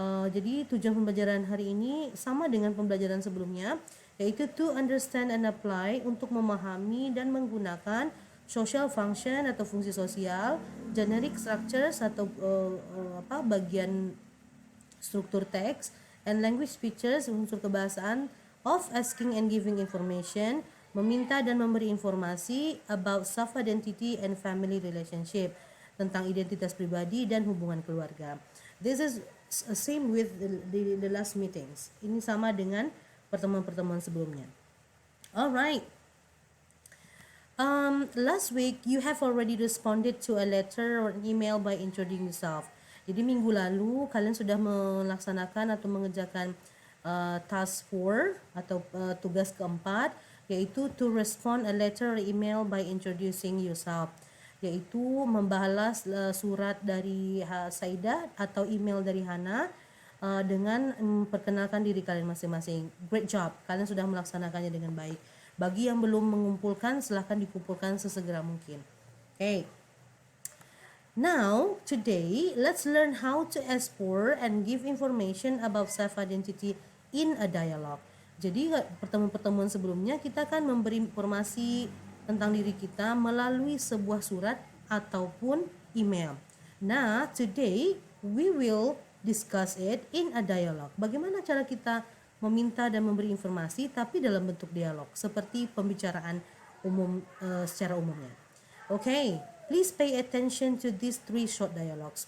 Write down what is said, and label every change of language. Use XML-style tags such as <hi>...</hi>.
<id>Jadi tujuan pembelajaran hari ini sama dengan pembelajaran sebelumnya, yaitu</id> <en>to understand and apply,</en> <id>untuk memahami dan menggunakan</id> <en>social function</en> <id>atau fungsi sosial,</id> <en>generic structures</en> <id>atau bagian struktur teks,</id> <en>and language features,</en> <id>unsur kebahasaan,</id> <en>of asking and giving information,</en> <id>meminta dan memberi informasi,</id> <en>about self-identity and family relationship,</en> <id>tentang identitas pribadi dan hubungan keluarga.</id> <en>This is same with the last meetings.</en> <id>Ini sama dengan pertemuan-pertemuan sebelumnya. Alright.</id> <en>Last week you have already responded to a letter or an email by introducing yourself.</en> <id>Jadi minggu lalu kalian sudah melaksanakan atau mengerjakan task 4 atau tugas keempat, yaitu</id> <en>to respond a letter or email by introducing yourself,</en> <id>yaitu membalas surat dari Saidah atau email dari Hana dengan memperkenalkan diri kalian masing-masing.</id> <en>Great job,</en> <id>kalian sudah melaksanakannya dengan baik. Bagi yang belum mengumpulkan, silahkan dikumpulkan sesegera mungkin. Okay.</id> <en>Now, today, let's learn how to explore and give information about self-identity in a dialogue.</en> <id>Jadi, pertemuan-pertemuan sebelumnya kita akan memberi informasi tentang diri kita melalui sebuah surat ataupun email.</id> <en>Nah, today, we will discuss it in a dialogue.</en> <id>Bagaimana cara kita meminta dan memberi informasi tapi dalam bentuk dialog, seperti pembicaraan umum secara umumnya. Okay.</id> <en>Please pay attention to these 3 short dialogues.</en>